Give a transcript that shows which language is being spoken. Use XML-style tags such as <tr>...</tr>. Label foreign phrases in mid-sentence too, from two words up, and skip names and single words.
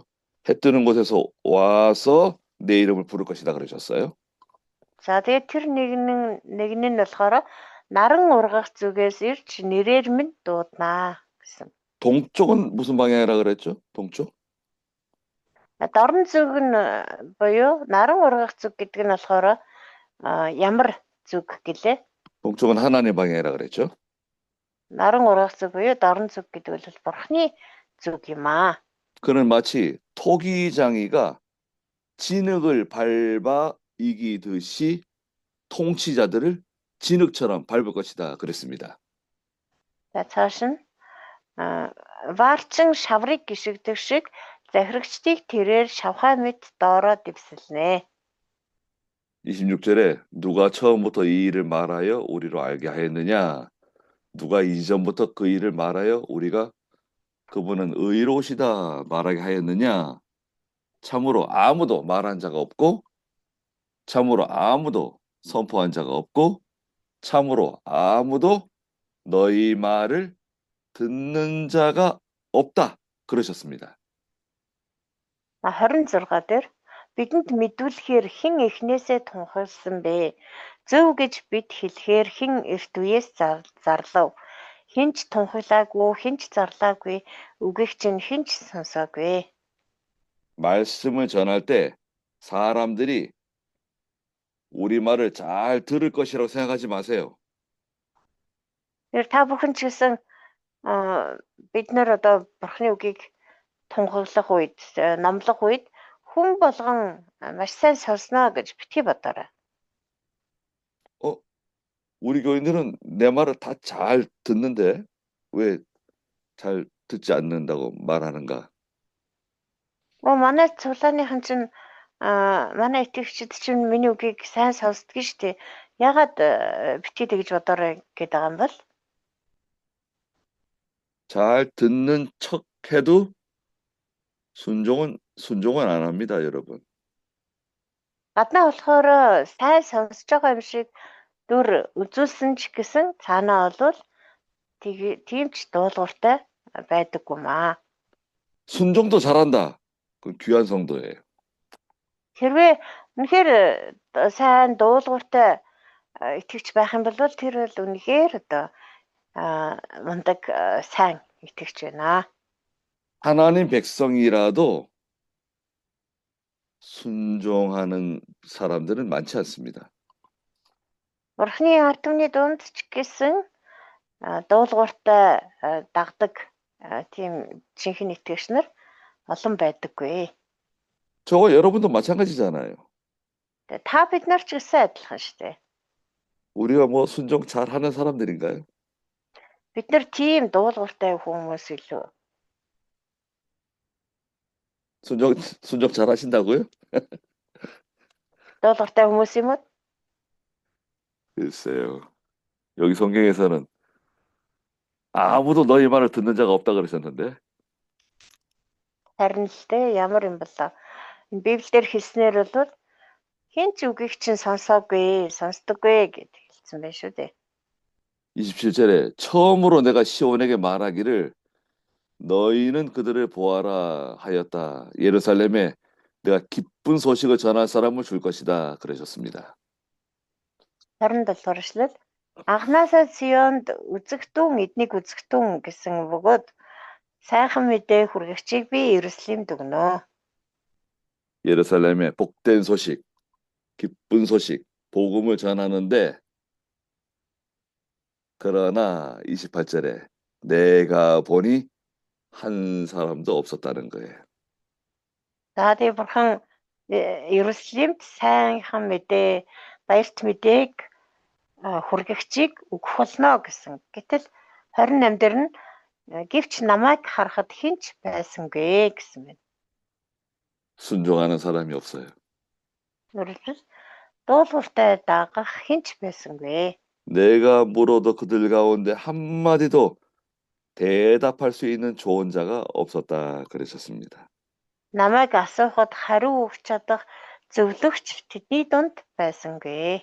<ko>해 뜨는 곳에서 와서 내 이름을 부를 것이다 그러셨어요.</ko> <mn>За тэгээд тэр нэгэн нь болохоор наран ургах зүгээс ирж нэрээр минь дууднаа гэсэн.</mn> <ko>동쪽은 무슨 방향이라 그랬죠? 동쪽?</ko> <mn>Дорн зүг нь буюу наран ургах зүг гэдэг нь болохоор ямар зүг гэлээ?</mn> <ko>동쪽은 하나님의 방향이라 그랬죠.</ko> <mn>наран ургах зүг буюу дорн зүг гэдэг бол бурхны зүг юм аа.</mn> <ko>그는 마치 토기장이가 진흙을 밟아 이기듯이 통치자들을 진흙처럼 밟을 것이다 그랬습니다.</ko> <mn>За цааш нь ваарчин шаврыг гიშгдэг шиг захирагчдыг тэрээр шавхаа мэт доороо дэвсэлнэ.</mn> <ko>26절에 누가 처음부터 이 일을 말하여 우리로 알게 하였느냐? 누가 이전부터 그 일을 말하여 우리가 그분은 의로우시다 말하게 하였느냐? 참으로 아무도 말한 자가 없고 참으로 아무도 선포한 자가 없고 참으로 아무도 너희 말을 듣는 자가 없다 그러셨습니다.</ko> <mn>26 дээр бидэнд мэдүүлэхээр хэн эхнээсээ тунхагласан бэ? Зөв гэж бид хэлэхээр хэн эрт үеэс зарлав? Хэн ч тунхаглаагүй, хэн ч зарлаагүй, үгийг чинь хэн ч сонсоогүй.</mn> <ko>말씀을 전할 때 사람들이 우리 말을 잘 들을 것이라고 생각하지 마세요.</ko> <mn>Та бүхэн ч гэсэн бид нар одоо бурхны үгийг тунхаглах үед, номлох үед хүн болгон маш сайн сонсноо гэж битгий бодоорой.</mn> <ko>우리 교인들은 내 말을 다 잘 듣는데 왜 잘 듣지 않는다고 말하는가?</ko> <mn>Манай цуглааныхан чинь манай итгэгчид чинь миний үгийг сайн сонсдгийг штэ. Ягаад битгий тэгж бодоорой гэдэг юм бол?</mn> <ko>잘 듣는 척해도 순종은 안 합니다, 여러분.</ko> <mn>Гаднаа болохоор сайн сонсож байгаа юм шиг дүр үзүүлсэн ч гэсэн цаанаа бол тийм ч дуулууртай байдаггүй маа.</mn> <ko>순종도 잘한다. 그건 귀한 성도예요.</ko> <mn>Хэрвээ үнэхээр сайн дуулууртай итгэвч байх юм бол тэр бол үнэхээр одоо мундаг сайн итгэвч байна.</mn> <ko>하나님 백성이라도 순종하는 사람들은 많지 않습니다.</ko> <mn>Бурхны ард түмний дунд ч гэсэн дуулууртай дагдаг тийм жинхэнэ итгэгч нар олон байдаггүй.</mn> <ko>저거 여러분도 마찬가지잖아요.</ko> <mn>Та бид нар ч гэсэн адилхан шүү дээ.</mn> <ko>우리가 뭐 순종 잘하는 사람들인가요?</ko> <mn>Бид нар тийм дуулууртай хүмүүс илүү.</mn> <ko>순종 잘하신다고요?</ko> <mn>дуулууртай хүмүүс юм уу?</mn> <ko>글쎄요. 여기 성경에서는 아무도 너희 말을 듣는 자가 없다 그러셨는데.</ko> <mn>Харин л дээ ямар юм болоо. Энэ Библиэр хэлснээр бол хэн ч үгийг чинь сонсоогүй, сонсдоггүй гэж хэлсэн байх шүү дээ.</mn> <ko>27절에 처음으로 내가 시온에게 말하기를 너희는 그들을 보아라 하였다. 예루살렘에 내가 기쁜 소식을 전할 사람을 줄 것이다 그러셨습니다.</ko> <mn>27 эшлэл анхнаасаа Сионд үзэгтэн эднийг үзэгтэн гэсэн бөгөөд Сайхан мэдээ хүргэгчийг би Иерусалимд өгнө.</mn> <ko>예루살렘에 복된 소식, 기쁜 소식, 복음을 전하는데 그러나 28절에 내가 보니 한 사람도 없었다는 거예요.</ko> <mn>За тэгээ бурхан Иерусалимд сайхан мэдээ, баярт мэдээг хүргэгчийг өгөх болно гэсэн. Гэтэл 28 дээр нь гэвч намайг харахад хинч байсангүй гэсэн байна.</mn> <ko>순종하는 사람이 없어요.</ko> <mn>Өөрөлдвөл дуулууртай дагах хинч байсангүй.</mn> <ko>내가 물어도 그들 가운데 한마디도 대답할 수 있는 좋은 자가 없었다 그러셨습니다.</ko> <mn>Намайг асуухад хариу өгч чадах зөвлөгч тэдний дунд байсангүй.</mn>